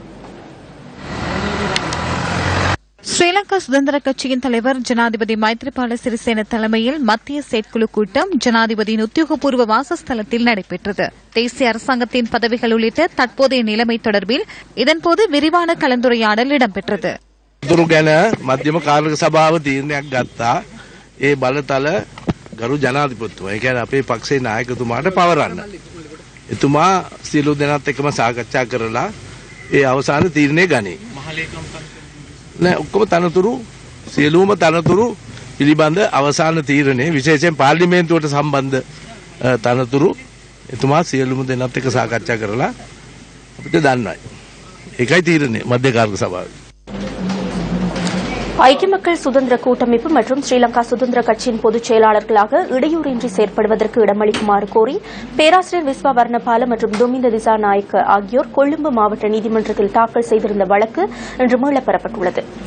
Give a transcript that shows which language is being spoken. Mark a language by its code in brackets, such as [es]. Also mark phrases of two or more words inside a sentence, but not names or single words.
[ta] ஸ்ரீலங்கா சுதந்திர கட்சியின் தலைவர் ஜனாதிபதி மைத்ரிபால சிறிசேன தலைமையில் மத்திய செயற்குழு கூட்டம் ஜனாதிபதியின் உத்தியோகபூர்வ வாசஸ்தலத்தில் நடைபெற்றது. தேசிய அரசாங்கத்தின் பதவிகள் உள்ளிட்ட தற்போதைய நிலைமை தொடர்பில் இதன்போது விரிவான கலந்துரையாடல் இடம்பெற்றது. [si] ගැන මධ්‍යම කාර්යක සභාව තීරණයක් ගත්තා. ඒ බලතල ගරු ජනාධිපතිතුමා ඒ කියන්නේ අපේ පක්ෂයේ නායකතුමාට පවරන්න. එතුමා සියලු දෙනාත් එක්කම සාකච්ඡා කරලා ඒ අවසාන තීරණය ගනී. නෑ ඔක්කොම තනතුරු සියලුම තනතුරු පිළිබඳ අවසාන තීරණය විශේෂයෙන් පාර්ලිමේන්තුවට සම්බන්ධ තනතුරු එතුමා සියලුම දෙනාත් එක්ක සාකච්ඡා කරලා අපිට දන්නයි. ඒකයි තීරණය මධ්‍යකාරක සභාවේ. [ta] ஐக்கிய மக்கள் சுதந்திர கூட்டமைப்பு மற்றும் ஸ்ரீலங்கா சுதந்திர கட்சியின் பொதுச் செயலாளர்களாக இடையூறின்றி செயற்படுவதற்கு இடமளிக்குமாறு கோரி பேராசிரியர் விஸ்வா வர்ணபால மற்றும் துமிந்த திசாநாயக்க ஆகியோர் கொழும்பு மாவட்ட நீதிமன்றத்தில் தாக்கல் செய்திருந்த வழக்கு இன்று மீளப் பெறப்பட்டுள்ளது.